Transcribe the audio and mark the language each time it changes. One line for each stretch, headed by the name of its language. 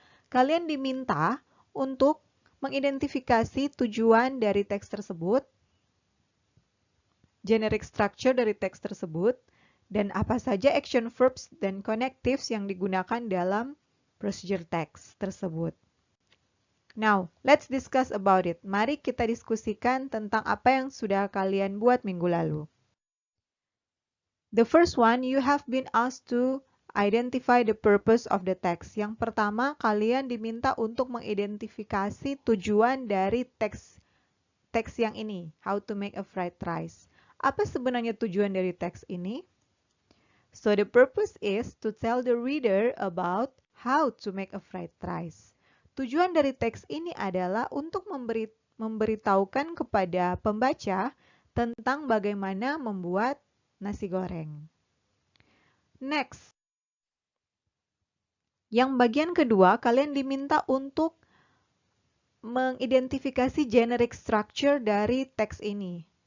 Indonesian: Kalian diminta untuk mengidentifikasi tujuan dari teks tersebut, generic structure dari teks tersebut, dan apa saja action verbs dan connectives yang digunakan dalam procedure text tersebut.
English: Now, let's discuss about it.
Indonesian: Mari kita diskusikan tentang apa yang sudah kalian buat minggu lalu.
English: The first one, you have been asked to identify the purpose of the text.
Indonesian: Yang pertama, kalian diminta untuk mengidentifikasi tujuan dari teks yang ini,
English: how to make a fried rice.
Indonesian: Apa sebenarnya tujuan dari teks ini?
English: So the purpose is to tell the reader about how to make a fried rice.
Indonesian: Tujuan dari teks ini adalah untuk memberitahukan kepada pembaca tentang bagaimana membuat nasi goreng. Next. Yang bagian kedua, kalian diminta untuk mengidentifikasi generic structure dari teks ini.